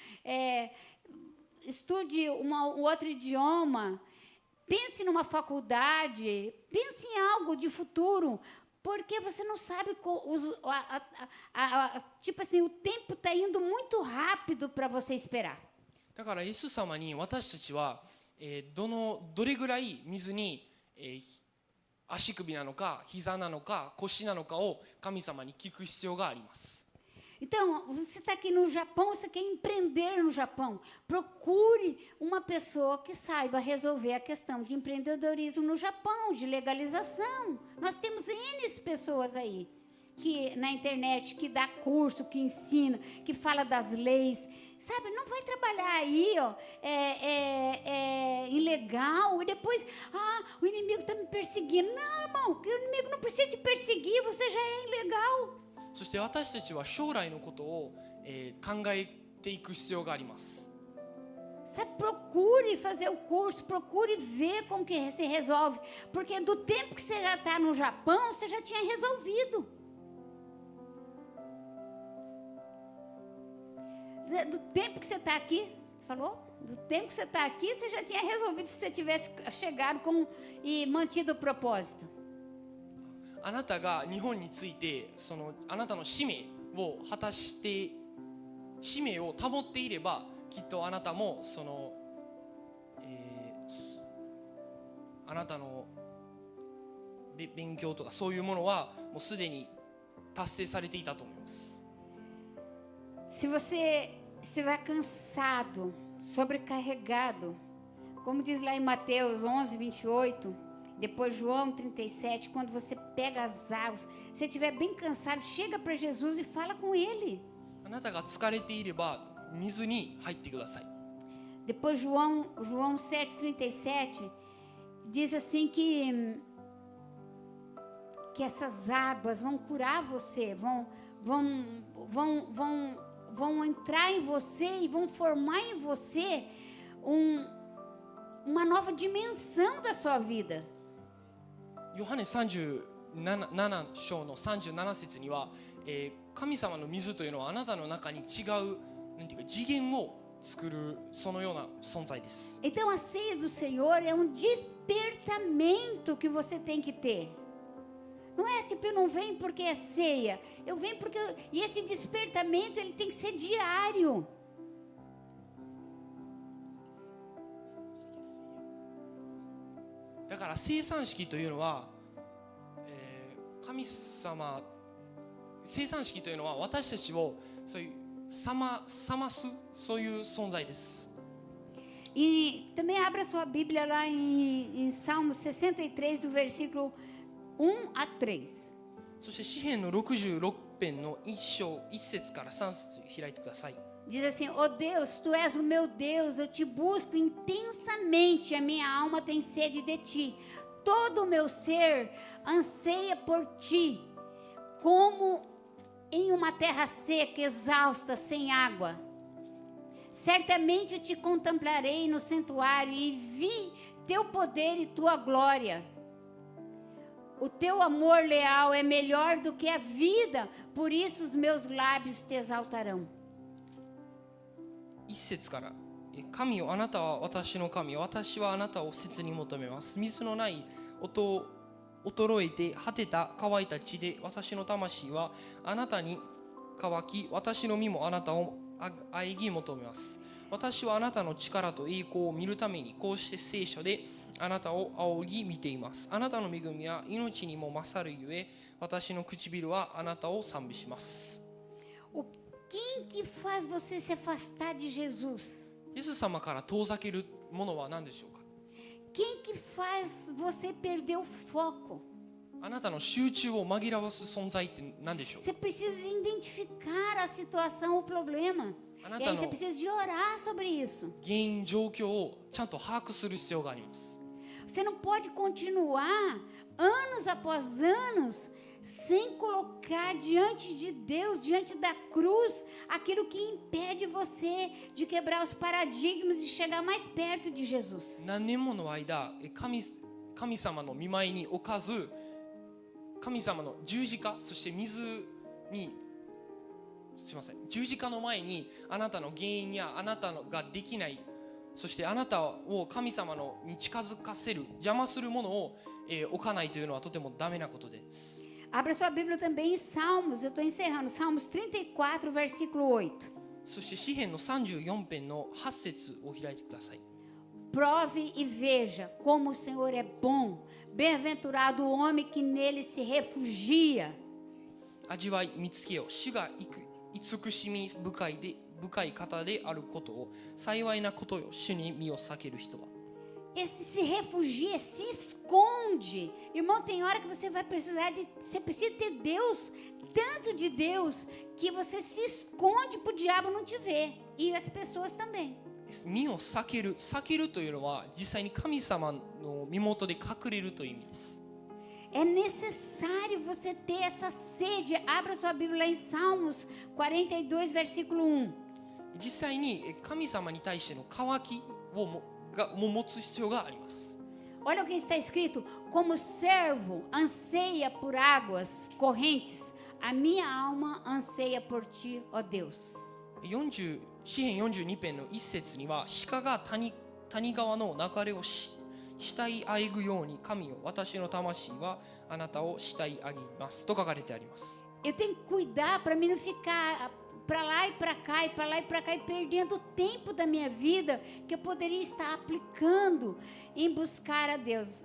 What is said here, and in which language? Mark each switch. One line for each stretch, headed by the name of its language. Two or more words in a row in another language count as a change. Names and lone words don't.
Portuguese: Estude um outro idioma, pense numa faculdade, pense em algo de futuro, porque você não sabe, tipo assim, o tempo está indo muito rápido para você esperar.
Japanese: だからイエス様に私たちは、どれぐらい水に、足首なのか膝なのか腰なのかを神様に聞く必要があります。
Portuguese: Então, você está aqui no Japão, você quer empreender no Japão. Procure uma pessoa que saiba resolver a questão de empreendedorismo no Japão, de legalização. Nós temos N pessoas aí que, na internet que dá curso, que ensina, que fala das leis. Sabe, não vai trabalhar aí, ó, ilegal, e depois, o inimigo está me perseguindo. Não, irmão, que o inimigo não precisa te perseguir, você já é ilegal.
Japanese: そして私たちは将来のことを、考えていく必要があります。
Portuguese: Sabe, procure fazer o curso, procure ver como que se resolve, porque do tempo que você já está no Japão, você já tinha resolvido. Do tempo que você está aqui, você falou? Do tempo que você está aqui, você já tinha resolvido se você tivesse chegado e mantido o propósito.
Japanese: あなたが日本についてあなたの使命を果たして使命を保っていればきっとあなたもあなたの勉強とかそういうものはもうすでに達成されていたと思います。
Portuguese: Se você estiver cansado, sobrecarregado, como diz lá em Mateus 11:28, depois João 37, quando você pega as águas, se estiver bem cansado, chega para Jesus e fala com ele.
Japanese: あなたが疲れていれば水に入ってください。
Portuguese: Depois João 7:37 diz assim que essas águas vão curar você, vão entrar em você e vão formar em você uma nova dimensão da sua vida.
Japanese: ヨハネ37章の37節には、神様の水というのはあなたの中に違うなんていうか次元を作るそのような存在です。
Portuguese: Então a ceia do Senhor é um despertamento que você tem que ter. Não é tipo, eu não venho porque é ceia, eu venho porque e esse despertamento ele tem que ser diário.
Japanese: だから聖餐式というのは、神様生産式というのは私たちをそういう冷ますそういう存在です。
Portuguese: E também abra sua Bíblia lá em Salmos 63, do versículo 1 a 3.
Japanese: そして詩編の66編の1章1節から3節開いてください。
Portuguese: Diz assim: ó Deus, tu és o meu Deus, eu te busco intensamente, a minha alma tem sede de ti. Todo o meu ser anseia por ti, como em uma terra seca, exausta, sem água. Certamente te contemplarei no santuário e vi teu poder e tua glória. O teu amor leal é melhor do que a vida, por isso os meus lábios te exaltarão.
Japanese: 1 節から神よあなたは私の神、私はあなたを切に求めます。水のない音衰えて果てた乾いた地で私の魂はあなたに乾き、私の身もあなたを仰ぎ求めます。私はあなたの力と栄光を見るためにこうして聖書であなたを仰ぎ見ています。あなたの恵みは命にも勝るゆえ、私の唇はあなたを賛美します。
Portuguese: Quem que faz você se afastar de Jesus?
Japanese: イエス様から遠ざけるものは何でしょうか。
Portuguese: Quem que faz você perder o foco?
Japanese: あなたの集中を紛らわす存在って何でしょうか。
Portuguese: Você precisa identificar a situação, o problema. E aí você precisa de orar sobre isso.
Japanese: 原因状況をちゃんと把握する必要があります。
Portuguese: Você não pode continuar anos após anos sem colocar diante de Deus, diante da cruz, aquilo que impede você de quebrar os paradigmas e chegar mais perto de Jesus.
Japanese: 何年もの間神様の御前に置かず、神様の十字架、そして水にすいません、十字架の前にあなたの原因やあなたができない、そしてあなたを神様に近づかせる邪魔するものを、置かないというのはとてもダメなことです。
Portuguese: Abra sua Bíblia também em Salmos, eu estou encerrando, Salmos 34, versículo 8.
Japanese: そして詩編の34編の8節を開いてください。
Portuguese: Prove e veja como o Senhor é bom, bem-aventurado o homem que nele se refugia.
Japanese: 味わい見つけよ、主が慈しみ深い方であることを、幸いなことよ、主に身を避ける人は。
Portuguese: Esse se refugia, se esconde. Irmão, tem hora que você precisa ter Deus, tanto de Deus, que você se esconde para o diabo não te ver. E as pessoas também.
Japanese: 身を避けるというのは実際に神様の身元で隠れるという意味です。
Portuguese: É necessário você ter essa sede. Abra sua Bíblia em Salmos 42, versículo 1.
Japanese: 実際に神様に対しての渇きを持つ必要があります。
Portuguese: Olha o que está escrito: como servo anseia por águas correntes, a minha alma anseia por ti, ó Deus.
Japanese: 詩編42編の1節には、鹿が谷川の流れを慕いあえぐように、神よ私の魂はあなたを慕いあげますと書かれてあります。
Portuguese: Eu tenho que cuidar para mim não ficar para lá e para cá, e para lá e para cá, e perdendo o tempo da minha vida que eu poderia estar aplicando em buscar a Deus.